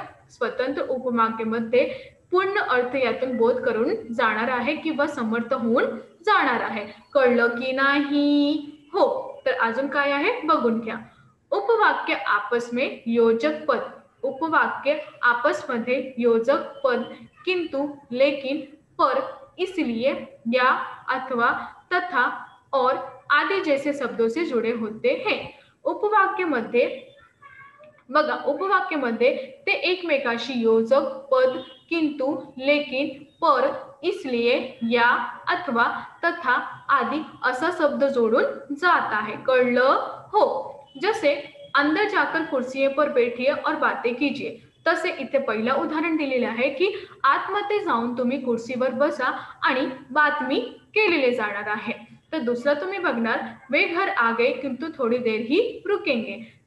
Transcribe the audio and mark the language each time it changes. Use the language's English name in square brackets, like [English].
[Marathi] स्वतंत्र उपवाक्यामध्ये पूर्ण अर्थ यातून बोध करून जाणार आहे किंवा समर्थ होऊन जाणार आहे। कळलं की नाही? हो। तर अजून काय आहे बघून घ्या। [Hindi] उपवाक्य आपस में योजक पद। उपवाक्य आपस में योजक पद किंतु, लेकिन, पर, इसलिए, या, अथवा, तथा और आदि जैसे शब्दों से जुड़े होते हैं। [Marathi] उपवाक्यामध्ये बघा, उपवाक्यामध्ये ते एकमेकाशी योजक पद, किंतु, लेकिन, पर, इसलिए, या, अथवा, तथा आदि असा शब्द जोडून जात आहे। कळलं? हो। जसे [Hindi] अंदर जाकर कुर्सियों पर बैठिए और बातें कीजिए। [Marathi] तसे इथे पहिलं उदाहरण दिलेले आहे की आतमध्ये जाऊन तुम्ही कुर्सीवर बसा आणि बातमी केलेले जाणार आहे। तर दुसरं तुम्ही बघणार, [Hindi] वे घर आ गए किंतु थोड़ी देर ही रुकेंगे।